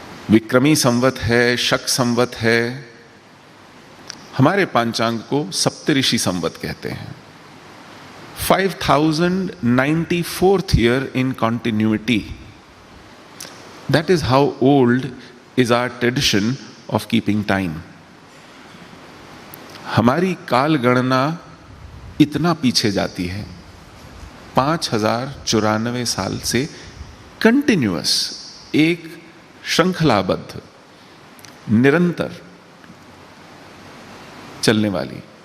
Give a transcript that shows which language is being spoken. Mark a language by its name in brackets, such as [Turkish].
[Hindi] विक्रमी संवत है, शक संवत है, हमारे पांचांग को सप्तऋषि संवत कहते हैं। [English] 5094th year in continuity. That is how old is our tradition of keeping time. [Hindi] हमारी काल गणना इतना पीछे जाती है, 5094 साल से कंटिन्यूअस, एक श्रृंखलाबद्ध, निरंतर चलने वाली।